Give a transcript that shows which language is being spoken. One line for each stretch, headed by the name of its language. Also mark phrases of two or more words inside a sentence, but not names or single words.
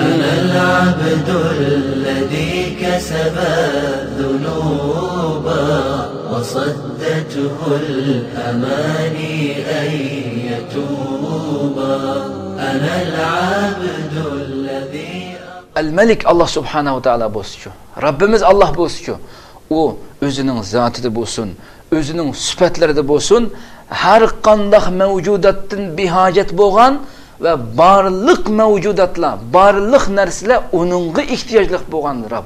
Arabic: أنا العبد الذي كسب الذنوب وصدته الأماني أن يتوب. أنا العبد الذي الملك الله سبحانه وتعالى
Uzbek: bo'lsin. Rabbimiz Allah bo'lsin. U o'zining zotida bo'lsin, o'zining sifatlarida bo'lsin, har qanday mavjudotdan behojat bo'lgan va barliq mavjudotlar, barliq narsalar uningga ehtiyojli bo'lgan Rabb.